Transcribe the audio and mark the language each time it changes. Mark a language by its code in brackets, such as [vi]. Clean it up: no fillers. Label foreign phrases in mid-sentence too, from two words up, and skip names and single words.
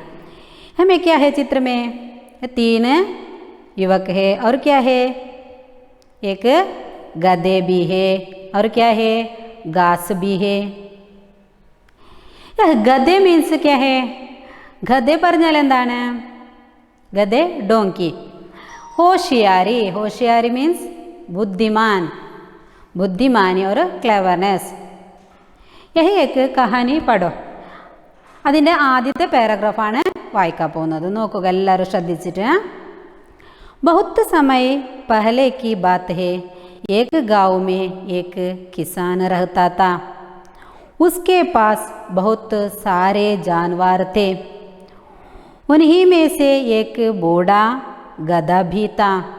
[hi] हमें क्या है चित्र में? 3 युवक है और क्या है? एक गधे भी है और क्या है? घास भी है। यह गधे मीन्स क्या है? [ml] गधे പറഞ്ഞാൽ എന്താണ്? [hi] गधे डोंकी। होशियारी, होशियारी मीन्स बुद्धिमान, बुद्धिमानी और क्लेवरनेस। यही एक कहानी പഠോ. [ml] അതിൻ്റെ ആദ്യത്തെ പാരഗ്രാഫാണ് വായിക്കാൻ പോകുന്നത്. നോക്കുക എല്ലാവരും ശ്രദ്ധിച്ചിട്ട്. [hi] बहुत समय पहले की बात है, एक गांव में एक किसान रहता था। उसके पास बहुत सारे जानवर थे। उन्हीं में से एक बूढ़ा गधा भी था।